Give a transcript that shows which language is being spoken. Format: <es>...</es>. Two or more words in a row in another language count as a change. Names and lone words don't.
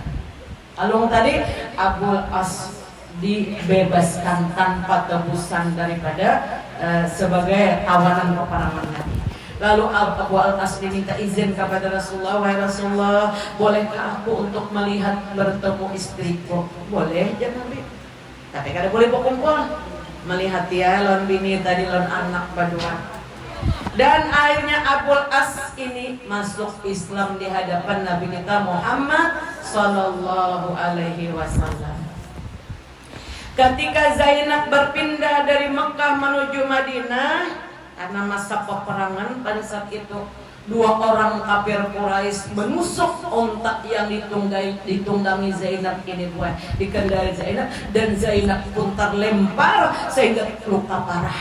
<id>Kalung tadi Abul As dibebaskan tanpa tebusan daripada sebagai tawanan peperangan Nabi. Lalu Abu Al-As diminta izin kepada Rasulullah, wahai Rasulullah, bolehkah aku untuk melihat bertemu istriku?</id> <bjn>Boleh ya Nabi, tapi kada boleh berkumpul. Melihat ya lon bini tadi lon anak berdua.</bjn> <id>Dan akhirnya Abu Al-As ini masuk Islam di hadapan Nabi kita Muhammad</id> <ar>صلى الله عليه وسلم.</ar> <id>Ketika Zainab berpindah dari Mekah menuju Madinah, karena masa peperangan pada saat itu, dua orang kafir Quraisy menusuk ontak yang ditunggangi Zainab ini dikendali Zainab, dan Zainab pun terlempar sehingga luka parah.</id>